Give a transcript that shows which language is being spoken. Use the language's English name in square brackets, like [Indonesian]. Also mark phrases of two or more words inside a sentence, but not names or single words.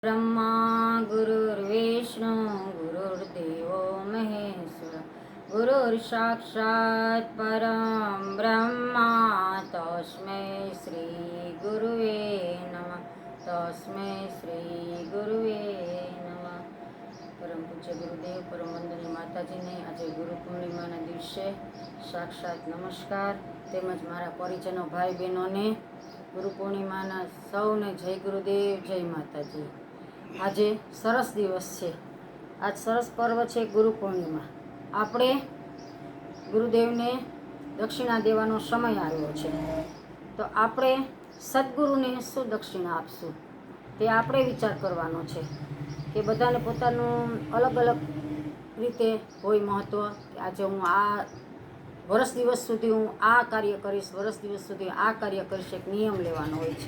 [Sanskrit] ब्रह्मा गुरुर्विष्णु गुरुर्देवो महेश्वर गुरुर्साक्षात् परं ब्रह्मा तस्मै श्री गुरुवे नमः तस्मै श्री गुरुवे नमः। [Gujarati] પરમ પૂજ્ય ગુરુદેવ પરમ વંદનીય માતાજીને આજે ગુરુ પૂર્ણિમાના દિવસે સાક્ષાત નમસ્કાર તેમજ મારા પરિજનો ભાઈ બહેનોને ગુરુ પૂર્ણિમાના સૌને જય ગુરુદેવ જય માતાજી। આજે સરસ દિવસ છે, આજ સરસ પર્વ છે ગુરુ પૂર્ણિમા। આપણે ગુરુદેવને દક્ષિણા દેવાનો સમય આવ્યો છે, તો આપણે સદગુરુને શું દક્ષિણા આપશું તે આપણે વિચાર કરવાનો છે કે બધાને પોતાનું અલગ અલગ રીતે હોય મહત્ત્વ કે આજે હું આ વર્ષ દિવસ સુધી હું આ કાર્ય કરીશ, વર્ષ દિવસ સુધી આ કાર્ય કરીશ, એક નિયમ લેવાનો હોય છે।